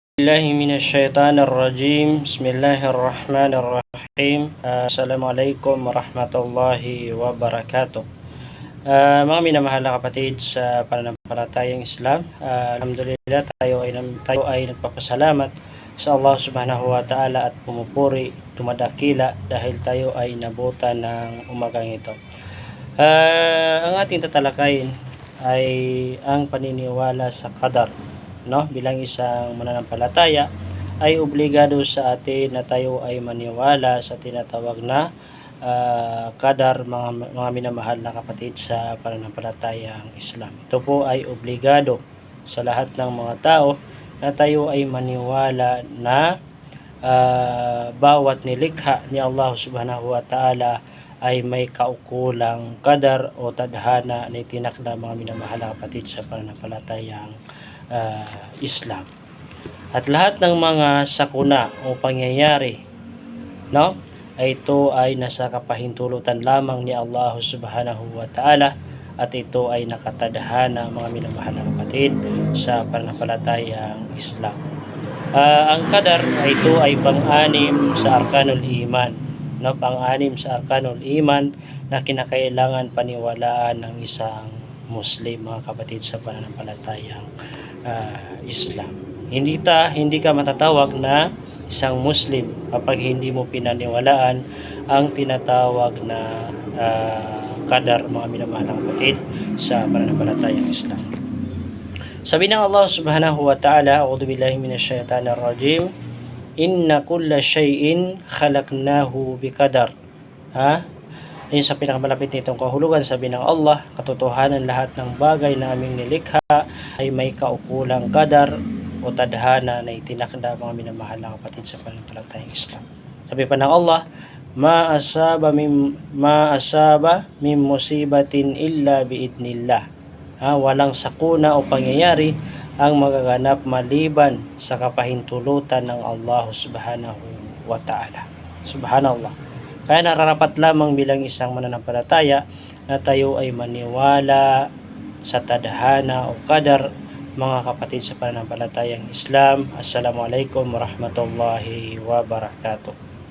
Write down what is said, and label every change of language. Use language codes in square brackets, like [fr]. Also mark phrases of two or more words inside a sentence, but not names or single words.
[ar] بالله من الشيطان الرجيم. بسم الله الرحمن الرحيم. السلام عليكم ورحمة الله وبركاته. [tl] Mga minamahal na kapatid sa pananampalatayang Islam, alhamdulillah tayo ay nagpapasalamat sa Allah [ar] سبحانه وتعالى [tl] at pumupuri, dumadakila dahil tayo ay nabutan ng umagang ito. Ang ating tatalakayin ay ang paniniwala sa qadar. Bilang isang mananampalataya ay obligado sa atin na tayo ay maniwala sa tinatawag na qadar, mga minamahal na kapatid sa pananampalatayang Islam. Ito po ay obligado sa lahat ng mga tao na tayo ay maniwala na bawat nilikha ni Allah [ar] سبحانه وتعالى [tl] ay may kaukulang qadar o tadhana na itinakda, mga minamahal na kapatid sa pananampalatayang Islam. At lahat ng mga sakuna o pangyayari ay ito ay nasa kapahintulutan lamang ni Allah [ar] سبحانه وتعالى, [tl] at ito ay nakatadhana, mga minamahal na kapatid sa pananampalatayang Islam. Ang qadar ay ito ay pang-anim sa [ar] أركان الإيمان, [tl] pang-anim sa [ar] أركان الإيمان [tl] na kinakailangan paniwalaan ng isang Muslim, mga kapatid sa pananampalatayang Islam. Hindi ka matatawag na isang Muslim kapag hindi mo pinaniwalaan ang tinatawag na qadar, mga minamahal na kapatid sa pananampalatayang Islam. Sabi ng [ar] Allah سبحانه وتعالى أعوذ بالله من الشيطان الرجيم إن كل شيء خلقناه بقدر. [tl] Ayun sa pinakamalapit nitong kahulugan, sabi ng Allah, katotohanan lahat ng bagay na aming nilikha ay may kaukulang qadar o tadhana na itinakda, mga minamahal na kapatid sa pananampalatayang Islam. Sabi pa ng [ar] Allah, ما أصاب من مصيبة إلا بإذن الله. [tl] Walang sakuna o pangyayari ang magaganap maliban sa kapahintulutan ng Allah [ar] سبحانه وتعالى. Subhanallah. [tl] Kaya nararapat lamang bilang isang mananampalataya na tayo ay maniwala sa tadhana o qadar, mga kapatid sa pananampalatayang Islam. [ar] السلام عليكم ورحمة الله وبركاته.